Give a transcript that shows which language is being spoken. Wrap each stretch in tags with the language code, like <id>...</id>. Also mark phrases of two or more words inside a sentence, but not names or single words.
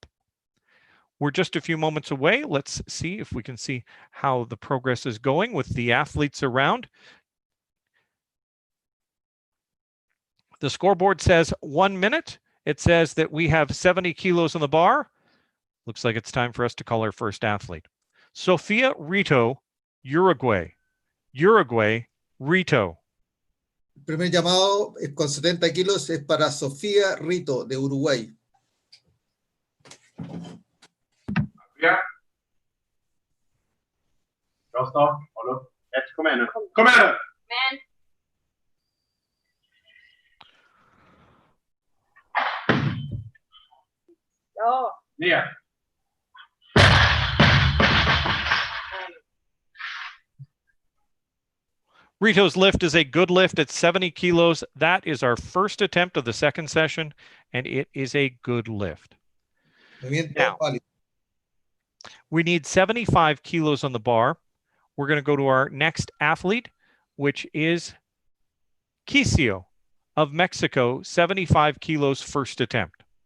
<en>We're just a few moments away. Let's see if we can see how the progress is going with the athletes around. The scoreboard says 1 minute. It says that we have 70 kilos on the bar. Looks like it's time for us to call our first athlete. Sofia Rito, Uruguay. Uruguay, Rito.</en> <es>El primer llamado con 70 kilos es para Sofía Rito, de Uruguay.</es> <sv>Ja. Bra start. Håll upp. Kom igen nu. Kom igen nu! Men. Ja. Ner.</sv> <en>Rito's lift is a good lift at 70 kilos. That is our first attempt of the second session, and it is a good lift. Now, we need 75 kilos on the bar. We're going to go to our next athlete, which is Quicio of Mexico, 75 kilos first attempt.</en>